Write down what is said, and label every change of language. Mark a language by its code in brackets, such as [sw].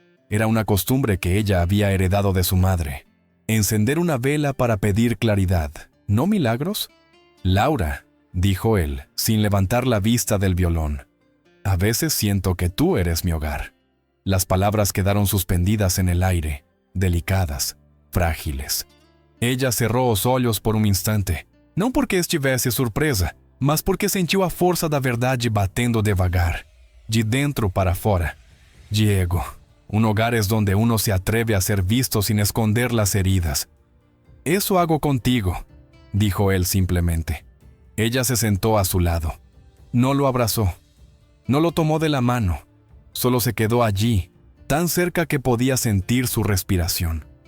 [es] Era una costumbre que ella había heredado de su madre. Encender una vela para pedir claridad, ¿no milagros? «Laura», dijo él, sin levantar la vista del violón, «a veces siento que tú eres mi hogar». Las palabras quedaron suspendidas en el aire, delicadas, frágiles. Ella cerró [pt] os olhos por um instante, não porque estivesse surpresa, mas porque sentiu a força da verdade batendo devagar, de dentro para fora. [es] «Diego, un hogar es donde uno se atreve a ser visto sin esconder las heridas. Eso hago contigo», dijo él simplemente. Ella se sentó a su lado. No lo abrazó. No lo tomó de la mano. Solo se quedó allí, tan cerca que podía sentir su respiración.